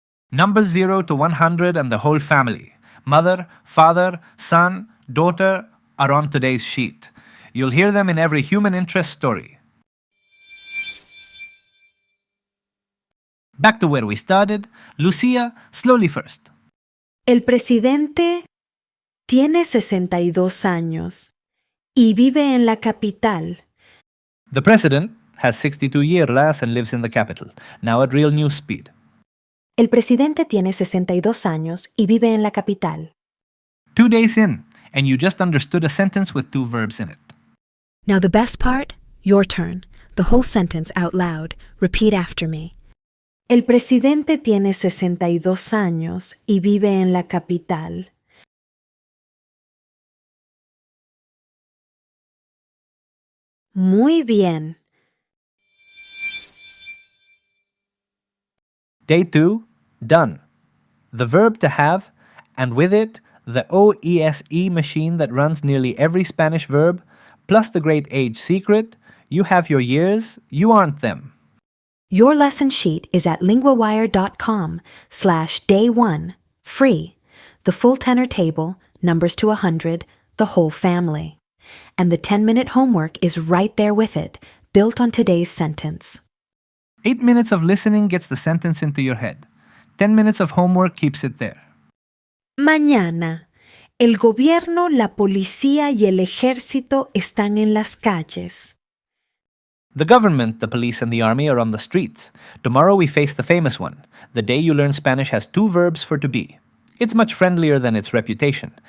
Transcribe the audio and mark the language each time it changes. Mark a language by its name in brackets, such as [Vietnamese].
[English] Numbers 0 to 100 and the whole family. Mother, father, son, daughter are on today's sheet. You'll hear them in every human interest story. Back to where we started. Lucia, slowly first. [Spanish] El presidente tiene 62 años y vive en la capital. [English] The president has 62 years and lives in the capital, now at real news speed. [Spanish] El presidente tiene 62 años y vive en la capital. [English] 2 days in, and you just understood a sentence with 2 verbs in it. Now the best part, your turn. The whole sentence out loud. Repeat after me. [Spanish] El presidente tiene 62 años y vive en la capital. Muy bien. [English] Day 2, done. The verb to have, and with it, the OESE machine that runs nearly every Spanish verb, plus the great age secret, you have your years, you aren't them. Your lesson sheet is at linguawire.com/day1, free. The full tenor table, numbers to 100, the whole family. And the 10-minute homework is right there with it, built on today's sentence. 8 minutes of listening gets the sentence into your head. 10 minutes of homework keeps it there. [Spanish] Mañana, el gobierno, la policía y el ejército están en las calles. [English] The government, the police, and the army are on the streets. Tomorrow we face the famous one. The day you learn Spanish has 2 verbs for to be. It's much friendlier than its reputation.